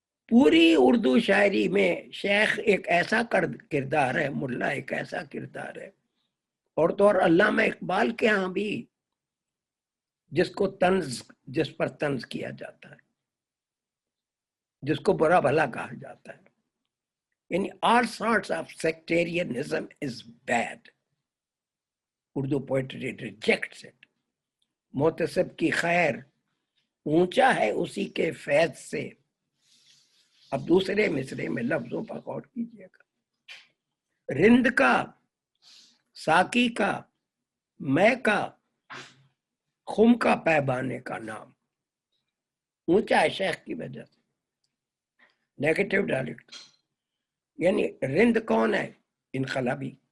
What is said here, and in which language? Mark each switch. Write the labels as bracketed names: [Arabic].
[Urdu] پوری اردو شاعری میں شیخ ایک ایسا کردار ہے، ملا ایک ایسا کردار ہے، اور تو اور علامہ اقبال کے ہاں بھی جس پر طنز کیا جاتا ہے، جس کو برا بھلا کہا جاتا ہے، یعنی [English] all sorts of sectarianism is bad. Urdu poetry rejects it. [Urdu] محتسب کی خیر اونچا ہے اسی کے فیض سے۔ اب دوسرے مصرے میں لفظوں پر غور کیجیے گا، رند کا، ساقی کا، میں کا، خم کا پیبانے کا نام، اونچا ہے شیخ کی وجہ سے۔ نیگیٹو ڈائلیکٹ، یعنی رند کون ہے؟ انقلابی۔